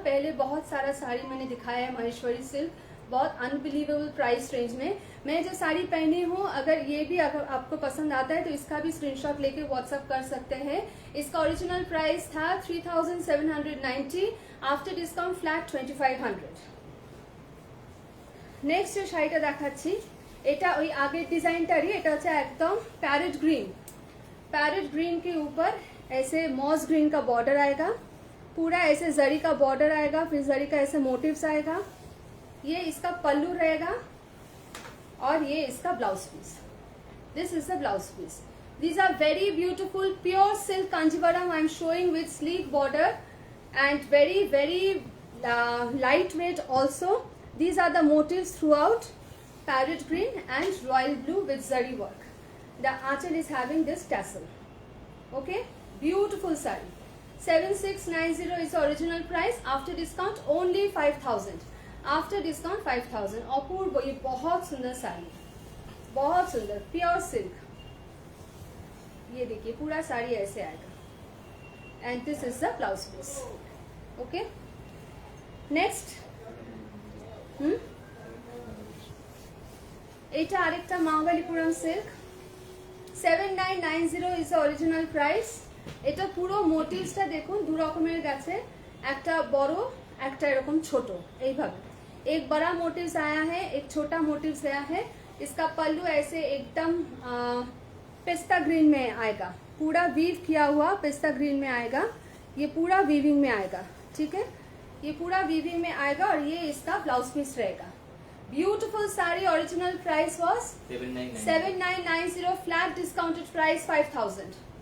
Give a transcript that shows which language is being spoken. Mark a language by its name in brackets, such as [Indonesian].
[Hindi] पहले बहुत सारा साड़ी मैंने दिखाया है महेश्वरी सिल्क, बहुत अनबिलीवेबल प्राइस रेंज में। मैं जो साड़ी पहनी हूँ, अगर ये भी अगर आपको पसंद आता है तो इसका भी स्क्रीनशॉट लेके व्हाट्सअप कर सकते हैं। इसका ओरिजिनल प्राइस था 3790, आफ्टर डिस्काउंट फ्लैट 2500। [Bangla] नेक्स्ट जो শাড়িটা দেখাচ্ছি, এটা ওই আগের ডিজাইনটারই, এটা হচ্ছে একদম প্যারেট গ্রিন। [Hindi] पैरेट ग्रीन के ऊपर ऐसे मॉस ग्रीन का बॉर्डर आएगा, पूरा ऐसे जरी का बॉर्डर आएगा, फिर जरी का ऐसे मोटिव्स आएगा। ये इसका पल्लू रहेगा और ये इसका blouse piece. [English] This is the blouse piece. These are very beautiful pure silk Kanjeevaram I am showing with sleek border and very very light weight also. These are the motives throughout, parrot green and royal blue with zari work. The achal is having this tassel. Okay, beautiful saree. 7690 is the original price. After discount only 5000. After discount 5000. [Hindi] अपूर्व, ये बहुत सुंदर साड़ी, बहुत सुंदर pure silk. ये देखिए पूरा साड़ी ऐसे आएगा। [English] And this is the blouse piece. [Bangla] Okay, next এটা আরেকটা মহাবালিপুরম silk. [English] 7990 is the original price. [Bangla] এটা পুরো মোটিভসটা দেখুন দু রকমের গেছে, একটা বড় একটা এরকম ছোট, এইভাবে [Hindi] एक बड़ा मोटिव्स आया है, [Bangla] एक छोटा मोटिव्स आया है। [Hindi] इसका पल्लू ऐसे एकदम पिस्ता ग्रीन में आएगा, पूरा वीव किया हुआ पिस्ता ग्रीन में आएगा। ये पूरा वीविंग में आएगा, ठीक है, ये पूरा वीविंग में आएगा। और ये इसका ब्लाउज पीस रहेगा। Beautiful sari. [English] Original price was 7990, flat discounted price 5000।